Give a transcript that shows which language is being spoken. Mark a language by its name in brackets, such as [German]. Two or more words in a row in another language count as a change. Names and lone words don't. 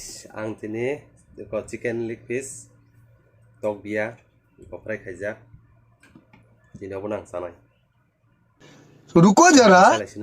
[Kok Borok] ang tini ko [English] chicken leg piece [Kok Borok] tok bia ko fry khaijak dini obonang sanai [Hindi] रुको जरा [Kok Borok] salaisina